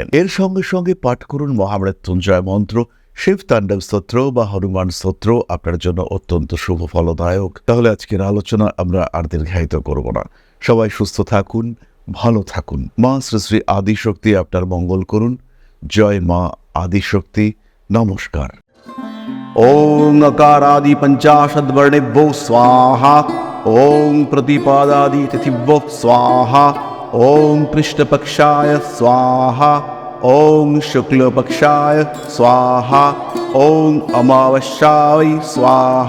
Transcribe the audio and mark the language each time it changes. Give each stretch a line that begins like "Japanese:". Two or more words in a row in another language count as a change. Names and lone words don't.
Bangla: এর সঙ্গে সঙ্গে পাঠ করুন মহামৃত্যুঞ্জয় মন্ত্র, শিব তাণ্ডব স্তোত্র বা হনুমান স্তোত্র আপনার জন্য অত্যন্ত শুভ ফলদায়ক। তাহলে আজকের আলোচনা আমরা আর দীর্ঘায়িত করব না। সবাই সুস্থ থাকুন, ভালো থাকুন। মা শ্রী শ্রী আদিশক্তি আপনার মঙ্গল করুন। জয় মা আদিশক্তি। নমস্কার।
Sanskrit: ওং अकारादि पंचाशद्वर्णेभ्यो स्वाहा। ओं प्रतिपादादि तिथिभ्यो स्वाहा। ओं कृष्णपक्षाय स्वाहा। ओं शुक्लपक्षाय स्वाहा। ओं अमावस्याय स्वाहा।